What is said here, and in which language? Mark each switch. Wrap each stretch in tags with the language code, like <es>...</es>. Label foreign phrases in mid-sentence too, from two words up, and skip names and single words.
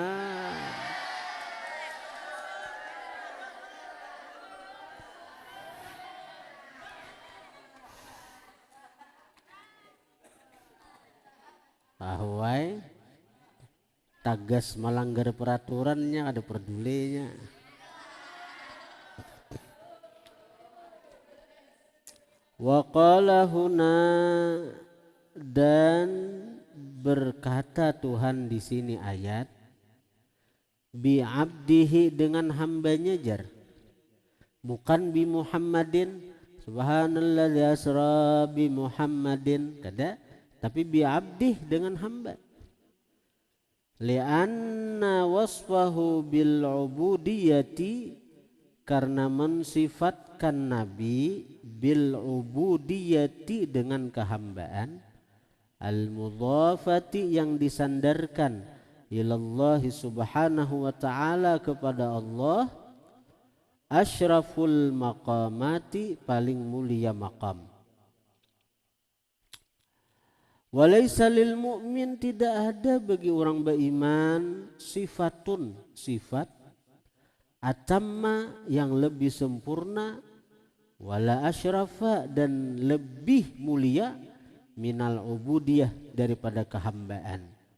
<bjn>Bahwa tagas melanggar peraturannya ada pedulinya.</bjn> <ar>وقال هنا,</ar> <bjn>dan berkata Tuhan di sini ayat,</bjn> <ar>بعبده,</ar> <bjn>dengan hambanya jar, bukan</bjn> <ar>بمحمد. سبحان الذي أسرى بمحمد,</ar> <bjn>kada, tapi</bjn> <ar>بعبده,</ar> <bjn>dengan hamba.</bjn> <ar>لأن وصفه بالعبودية,</ar> <bjn>karena mensifatkan Nabi</bjn> <ar>بالعبودية,</ar> <bjn>dengan kehambaan,</bjn> <ar>المضافة,</ar> <bjn>yang disandarkan</bjn> <ar>إلى الله سبحانه وتعالى,</ar> <bjn>kepada Allah,</bjn> <ar>أشرف المقامات,</ar> <bjn>paling mulia maqam.</bjn> <ar>وليس للمؤمن,</ar> <bjn>tidak ada bagi orang beriman sifatun, sifat atamma, yang lebih sempurna,</bjn> <ar>ولا أشرف,</ar> <bjn>dan lebih mulia,</bjn> <ar>من العبودية,</ar> <bjn>daripada kehambaan.</bjn>